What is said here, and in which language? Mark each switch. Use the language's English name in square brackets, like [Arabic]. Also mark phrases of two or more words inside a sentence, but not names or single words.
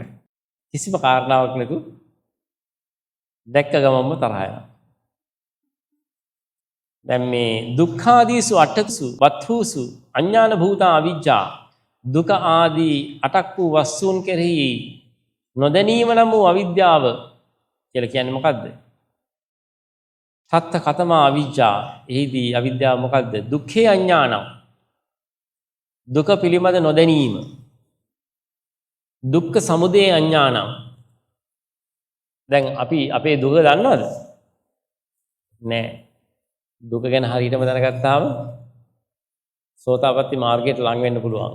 [Sinhala] කිසිම කාරණාවක් නැතු දැක්ක ගමන්ම තරහ යනවා. දැන් මේ [Pali] දුක්ඛාදීසු අට්ඨසු වත්හුසු අඥාන භූතා අවිජ්ජා [Sinhala] දුක ආදී අටක් වූ වස්තුන් කෙරෙහි නොදැනීම නම් වූ අවිද්‍යාව කියලා කියන්නේ මොකද්ද? [Pali] තත්ත කතමා අවිජ්ජා. [Sinhala] එහිදී අවිද්‍යාව මොකද්ද? [Pali] දුක්ඛේ අඥානං. [Sinhala] දුක පිළිබඳ නොදැනීම. [Pali] දුක්ඛ සමුදය අඥානං. [Sinhala] දැන් අපි අපේ දුක දන්නවද? නෑ. දුක ගැන හරියටම දැනගත්තාම සෝතාපට්ටි මාර්ගයට ලං වෙන්න පුළුවන්.